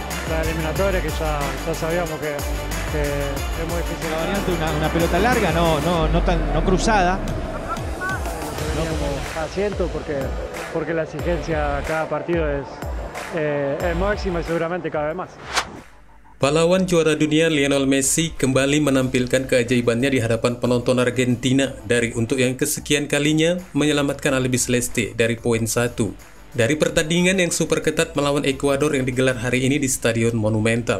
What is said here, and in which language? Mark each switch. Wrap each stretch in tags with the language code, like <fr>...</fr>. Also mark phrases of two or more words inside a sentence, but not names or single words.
<es>la eliminatoria, que ya sabíamos que es muy difícil. La variante, una pelota larga, no cruzada. No como asiento, porque la exigencia a cada partido es máxima y seguramente cada vez más.</es> <id>Pahlawan juara dunia Lionel Messi kembali menampilkan keajaibannya di hadapan penonton Argentina dari untuk yang kesekian kalinya menyelamatkan Albi Celeste dari poin 1 dari pertandingan yang super ketat melawan Ekuador yang digelar hari ini di Stadion Monumental.</id>